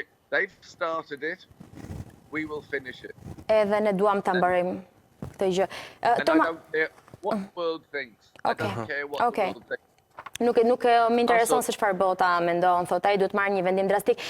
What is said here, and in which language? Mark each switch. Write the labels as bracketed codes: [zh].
[en] They've started it, we will finish it. [sq] Edhe ne duam ta mbarojmë këtë gjë. [en] And I don't care what the world thinks. I don't care what the world thinks. [sq] Nuk më intereson se çfarë bota mendon, thot ai duhet marrë një vendim drastik.